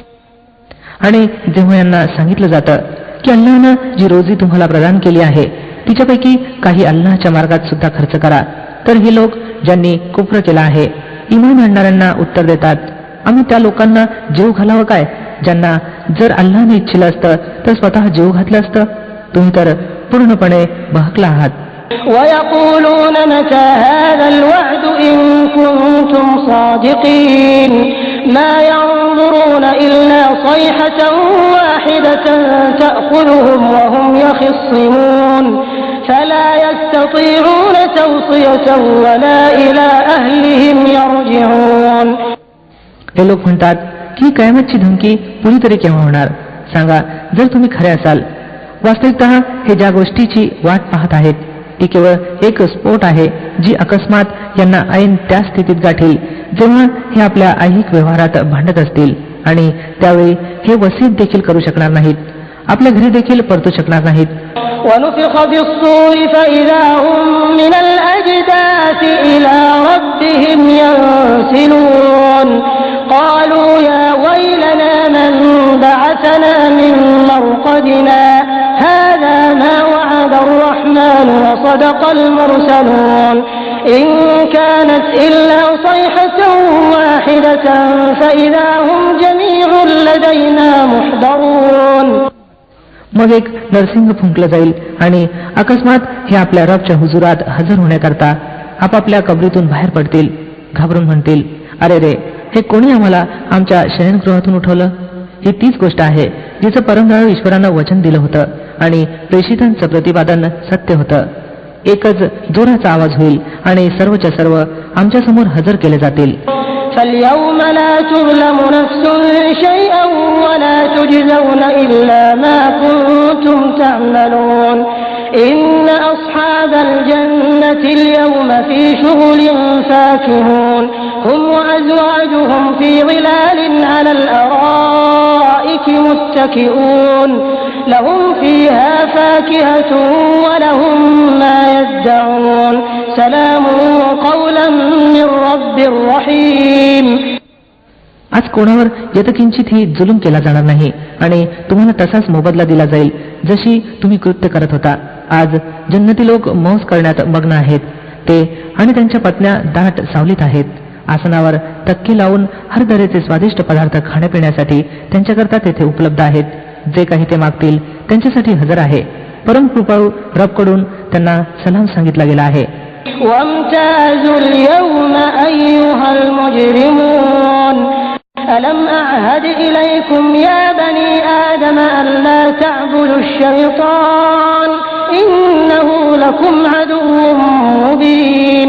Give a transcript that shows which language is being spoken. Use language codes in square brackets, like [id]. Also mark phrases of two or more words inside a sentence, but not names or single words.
[mr] आणि जेव्हा यांना सांगितलं जातं की अल्लाहनं जी रोजी तुम्हाला प्रदान केली आहे तिच्यापैकी काही अल्लाहच्या मार्गात सुद्धा खर्च करा, तर हे लोक ज्यांनी कुफ्र केला आहे ईमान आणणाऱ्यांना उत्तर देतात, आम्ही त्या लोकांना जीव घालावं काय ज्यांना जर अल्लाहने इच्छिलं असतं तर स्वतः जीव घातलं असतं. तुम्ही तर पूर्णपणे बहकला आहात. [ar] وَيَقُولُونَ مَتَى هَذَا الْوَعْدُ إِن كُنتُمْ صَادِقِينَ مَا يَنظُرُونَ إِلَّا صَيْحَةً وَاحِدَةً تَأْخُذُهُمْ وَهُمْ يَخِصِّمُونَ فَلَا يَسْتَطِيعُونَ تَوْصِيَةً وَلَا إِلَى أَهْلِهِمْ يَرْجِعُونَ. [mr] हे लोक म्हणतात की कयामतची धमकी पुरी तरी केव्हा होणार. सांगा, जर तुम्ही खरे असाल, वास्तविकतः हे ज्या गोष्टीची वाट पाहत आहेत ती केवळ एक स्फोट आहे जी अकस्मात यांना ऐन त्या स्थितीत गाठील जेव्हा हे आपल्या ऐहिक व्यवहारात भांडत असतील आणि त्यावेळी हे वसीत देखील करू शकणार नाहीत, आपल्या घरी देखील परतू शकणार नाहीत. [ar] وَنُفِخَ فِي الصُّورِ فَإِذَا هُم مِّنَ الْأَجْدَاثِ إِلَى رَبِّهِمْ يَنسِلُونَ قَالُوا يَا وَيْلَنَا مَن بَعَثَنَا مِن مَّرْقَدِنَا هَٰذَا مَا وَعَدَ الرَّحْمَٰنُ وَصَدَقَ الْمُرْسَلُونَ إِن كَانَتْ إِلَّا صَيْحَةً وَاحِدَةً فَإِذَا هُمْ جَمِيعٌ لَّدَيْنَا مُحْضَرُونَ. [mr] मग एक नरसिंह फुंकलं जाईल आणि अकस्मात हे आपल्या रबच्या हुजुरात हजर होण्याकरता आपापल्या कबरीतून बाहेर पडतील. घाबरून म्हणतील, अरे रे, हे कोणी आम्हाला आमच्या शयनगृहातून उठवलं. ही तीच गोष्ट आहे जिचं परमदयाळू ईश्वरानं वचन दिलं होतं आणि प्रेषितांचं प्रतिपादन सत्य होतं. एकच जोराचा आवाज होईल आणि सर्वच्या सर्व आमच्या समोर हजर केले जातील. [ar] فَالْيَوْمَ لَا تُظْلَمُ نَفْسٌ شَيْئًا وَلَا تُجْزَوْنَ إِلَّا مَا كُنتُمْ تَعْمَلُونَ إِنَّ أَصْحَابَ الْجَنَّةِ الْيَوْمَ فِي شُغُلٍ فَاكِهُونَ هُمْ وَأَزْوَاجُهُمْ فِي ظِلَالٍ عَلَى الْأَرَائِكِ مُتَّكِئُونَ لَهُمْ فِيهَا فَاكِهَةٌ وَلَهُم مَّا يَدَّعُونَ سَلَامٌ قَوْلًا مِّن رَّبٍّ رَّحِيمٍ. [mr] आज कोणावर यतकिंचितही जुलूम केला जाणार नाही आणि तुम्हाला तसाच मोबदला दिला जाईल जशी तुम्ही कृत्य करत होता. आज जन्नती लोक मौज करण्यात मग्न आहेत. ते आणि त्यांच्या पत्न्या दाट सावलीत आहेत. आसनावर तक्की लावून हर तऱ्हेचे स्वादिष्ट पदार्थ खाण्यापिण्यासाठी त्यांच्याकरता तेथे उपलब्ध आहेत. जे काही ते मागतील त्यांच्यासाठी हजर आहे. परम कृपाळू रबकडून त्यांना सलाम सांगितला गेला आहे. [ar] وامتازوا اليوم أيها المجرمون ألم أعهد إليكم يا بني آدم ألا تعبدوا الشيطان إنه لكم عدو مبين